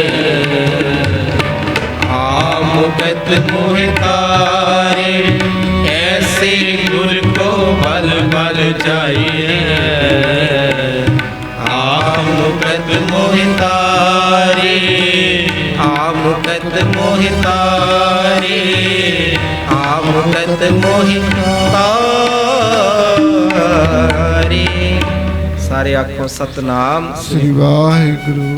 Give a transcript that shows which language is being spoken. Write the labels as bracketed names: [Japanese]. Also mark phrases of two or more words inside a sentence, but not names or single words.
[Hindi] आप मुकत मोहितारे। ऐसे गुर को बल बल जाइए आप मुकत मोहि तारे, आ मुकत मोहि तारे, आ मुकत मोहि तारे। [Punjabi] ਸਾਰੇ ਆਖੋ ਸਤਨਾਮ ਸ੍ਰੀ ਵਾਹਿਗੁਰੂ।